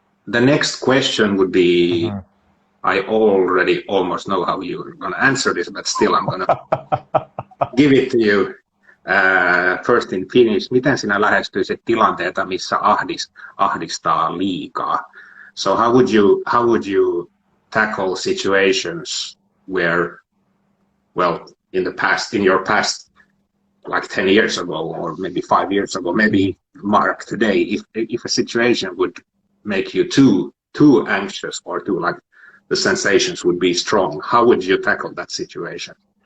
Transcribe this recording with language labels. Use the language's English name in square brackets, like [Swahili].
[English] The next question would be, I already almost know how you're going to answer this, but still I'm going to give it to you. First in Finnish, [Finnish] miten sinä lähestyisit tilanteita, missä ahdistaa liikaa? [English] So how would you tackle situations where, well, in your past, like 10 years ago or maybe 5 years ago, maybe Mark today, if a situation would make you too anxious or too, like, the sensations would be strong, how would you tackle that situation?